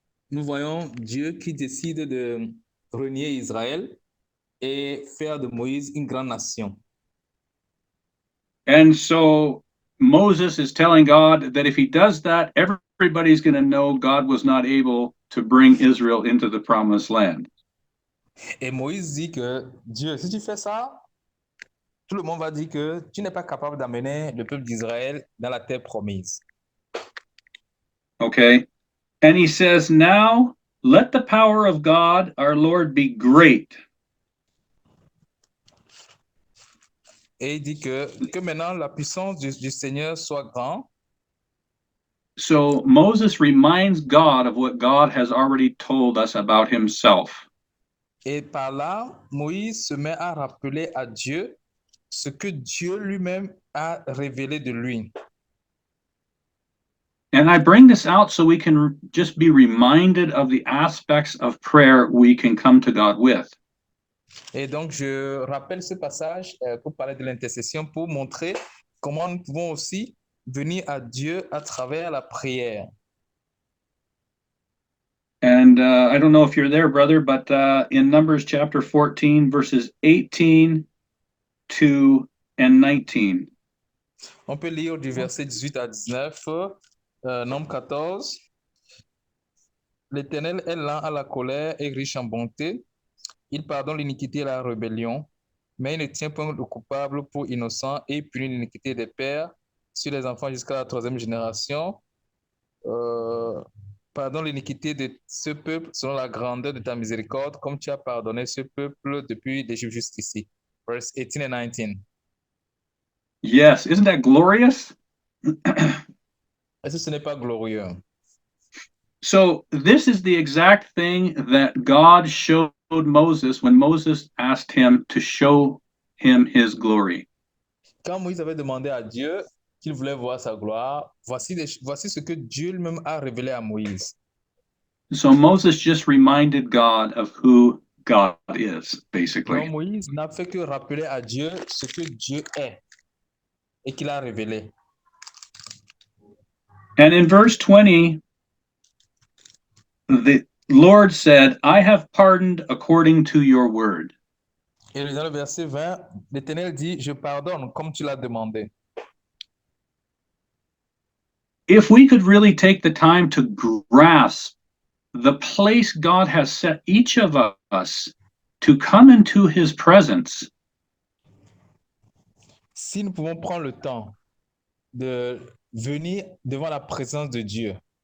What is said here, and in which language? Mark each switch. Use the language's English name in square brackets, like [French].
[French] Nous voyons Dieu qui décide de renier Israël et faire de Moïse une grande nation. [English] And so Moses is telling God that if he does that, everybody's going to know God was not able to bring Israel into the promised land. [French] Et Moïse dit que Dieu, si tu fais ça, tout le monde va dire que tu n'es pas capable d'amener le peuple d'Israël dans la terre promise. [English] Okay. And he says, now let the power of God, our Lord, be great. [French] Et il dit que maintenant la puissance du Seigneur soit grande. [English] So Moses reminds God of what God has already told us about himself. [French] Et par là, Moïse se met à rappeler à Dieu ce que Dieu lui-même a révélé de lui. [English] And I bring this out so we can just be reminded of the aspects of prayer we can come to God with. [French] Et donc, je rappelle ce passage pour parler de l'intercession, pour montrer comment nous pouvons aussi venir à Dieu à travers la prière. [English] And I don't know if you're there, brother, but in Numbers chapter 14, verses 18 to and 19. [French] On peut lire du verset 18 à 19, Nombre 14. L'Éternel est lent à la colère et riche en bonté. Il pardonne l'iniquité et la rébellion, mais il ne tient point le coupable pour innocent et punit l'iniquité des pères sur les enfants jusqu'à la troisième génération. Pardonne l'iniquité de ce peuple selon la grandeur de ta miséricorde, comme tu as pardonné ce peuple depuis l'Égypte jusqu'ici. [English] Verse 18 and 19. Yes, isn't that glorious? [French] Est-ce que ce n'est pas glorieux? [English] So this is the exact thing that God showed Moses when Moses asked him to show him his glory. [French] Quand Moïse avait demandé à Dieu qu'il voulait voir sa gloire, voici ce que Dieu lui-même a révélé à Moïse. [English] So Moses just reminded God of who God is, [French] Donc [English] basically. [French] Moïse n'a fait que rappeler à Dieu ce que Dieu est et qu'il a révélé. [English] And in verse 20, the Lord said, I have pardoned according to your word. [French] Et dans le verset 20, l'Éternel dit, je pardonne comme tu l'as demandé. [English] If we could really take the time to grasp the place God has set each of us to come into his presence, [French] Si nous pouvons prendre le temps de venir devant la présence de Dieu,